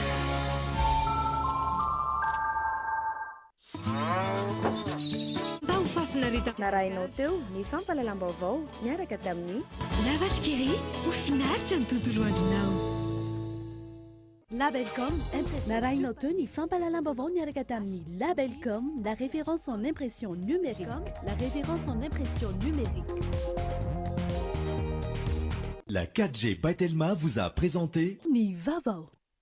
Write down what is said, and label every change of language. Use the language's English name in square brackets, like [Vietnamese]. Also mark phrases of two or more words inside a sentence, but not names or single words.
[Malagasy] Mba ho fafinarita narahinao teo ny fampalalam-bavao miaraka tamin'ny La Vache qui rit ho finaritra ny tontolo andronao. Labelcom narahinao teo ny fampalalam-bavao miaraka tamin'ny Labelcom, [French] la référence en impression numérique. La référence en impression numérique. La 4G by Telma vous a présenté [Malagasy] Ni Vavao.